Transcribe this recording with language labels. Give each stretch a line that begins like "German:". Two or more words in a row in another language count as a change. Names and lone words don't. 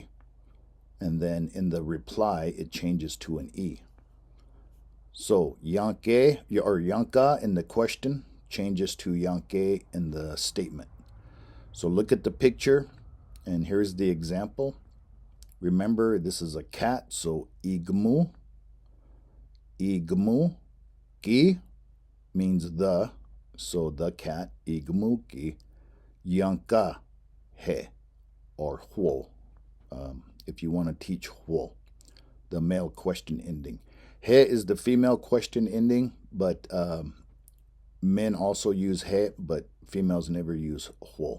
English: And then in the reply, it changes to an E. So yanke or yanka in the question changes to yanke in the statement. So look at the picture, and here's the example. Remember, this is a cat, so igmu. Igmu. Ki means the, so the cat,
Lakota: igmu ki. Yanka he,
English: or huo, if you want to teach huo, the male question ending. He is the female question ending, but men also use he, but females never use huo.